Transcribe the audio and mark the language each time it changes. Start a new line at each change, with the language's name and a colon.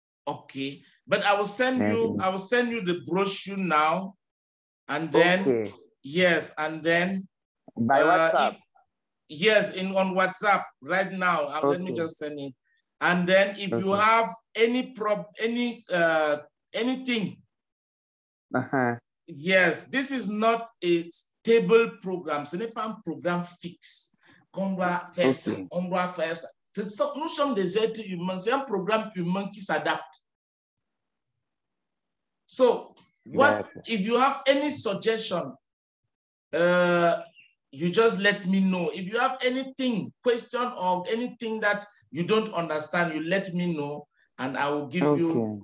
English: Okay, but I will send you the brochure now, and then yes, and then by WhatsApp. On WhatsApp right now. Let me just send it. And then if you have anything, yes, this is not a stable programme.
French: Ce n'est pas un programme fixe qu'on doit faire ça. On doit faire ça. Nous sommes des êtres humains. C'est un programme humain qui s'adapte.
English: So, if you have any suggestion, you just let me know. If you have anything, question or anything that you don't understand, you let me know, and I will give you.